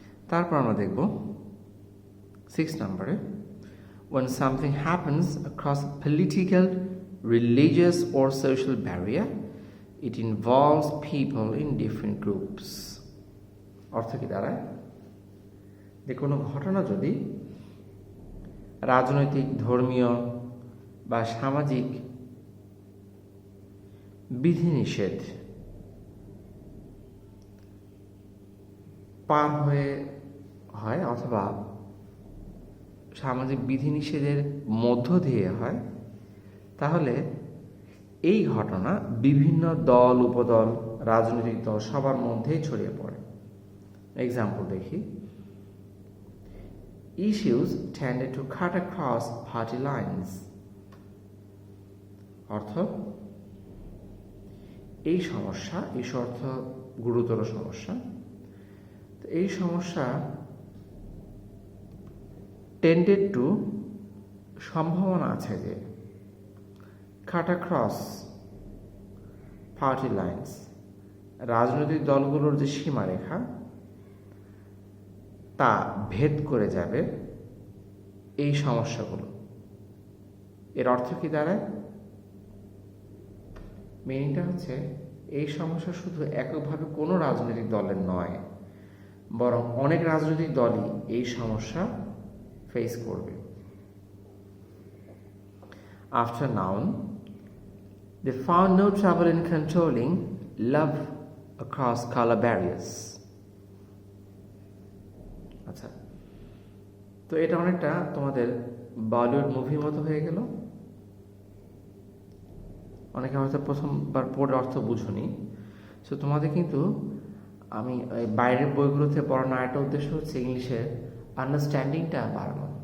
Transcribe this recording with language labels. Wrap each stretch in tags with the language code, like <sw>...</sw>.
<bn>তারপর আমরা দেখব 6 নম্বরে,</bn> <en>when something happens across a political, religious or social barrier it involves people in different groups।</en> <bn>অর্থ কি দাঁড়ায়? যে কোনো ঘটনা যদি রাজনৈতিক, ধর্মীয় বা সামাজিক বিধিনিষেধ পার হয়ে হয় অথবা সামাজিক বিধিনিষেধের মধ্য দিয়ে হয়, তাহলে এই ঘটনা বিভিন্ন দল, উপদল, রাজনৈতিক দল সবার মধ্যেই ছড়িয়ে পড়ে।</bn> <en>Example দেখি, issues tended to cut across party lines।</en> <bn>অর্থ এই সমস্যা, ইস্যু অর্থ গুরুতর সমস্যা, তো এই সমস্যা টেন্ডেড টু সম্ভাবনা আছে যে কাট অ্যাক্রস পার্টি লাইন্স, রাজনৈতিক দলগুলোর যে সীমারেখা তা ভেদ করে যাবে এই সমস্যাগুলো। এর অর্থ কি দাঁড়ায়? মিনিংটা হচ্ছে এই সমস্যা শুধু এককভাবে কোনো রাজনৈতিক দলের নয়, বরং অনেক রাজনৈতিক দলই এই সমস্যা ফেস করবে।</bn> <en>After noun, they found no trouble in controlling love across color barriers।</en> <bn>আচ্ছা, তো এটা অনেকটা তোমাদের বলিউড মুভির মতো হয়ে গেল। অনেকে হয়তো প্রথমবার পড়ে অর্থ বুঝুনি, সো তোমাদের কিন্তু আমি বাইরের বইগুলোতে পড়ানোর একটা উদ্দেশ্য হচ্ছে ইংলিশের আন্ডারস্ট্যান্ডিংটা বাড়ানো।</bn>